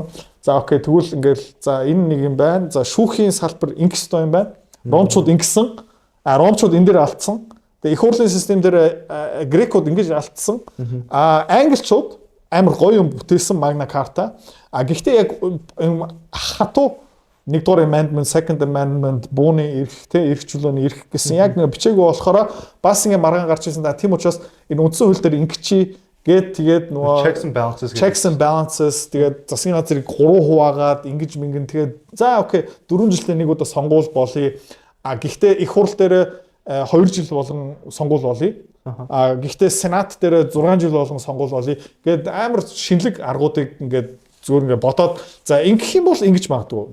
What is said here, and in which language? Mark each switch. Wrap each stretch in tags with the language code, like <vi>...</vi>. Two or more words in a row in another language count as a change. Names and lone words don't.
<mn>За окей тэгвэл ингээл за энэ нэг юм байна. За шүүхийн салбар ингэх ёстой юм байна. Ромчууд ингэсэн. Ромчууд энэ дээр алдсан. Тэгээ их хурлын систем дээр грекууд ингэж алдсан. Англичууд амар гоё юм бүтээсэн Magna Carta. Гэхдээ яг хатуу нэгдүгээр amendment,</mn> <en>second amendment</en> <mn>бууны эрхтэй эрх чөлөөний эрх гэсэн яг нэг бичээгүй болохоор бас ингэ маргаан гарч ирсэн. Тийм учраас энэ үндсэн хууль дээр ингэчи тэгээд нөгөө</mn> <en>checks and balances</en> <mn>тэгээд засгийн газрыг 3 хуваагаад ингэж мингэн тэгээд за окей 4 жилдээ нэг удаа сонгуул болъё. Гэхдээ их хурл дээр 2 жил болгон сонгуул болъё. Гэхдээ сенат дээр 6 жил болгон сонгуул болъё. Гээд амар шинэлэг аргуудыг ингээд зүгээр ингээд бодоод за ингэх юм бол ингэж магадгүй.</mn>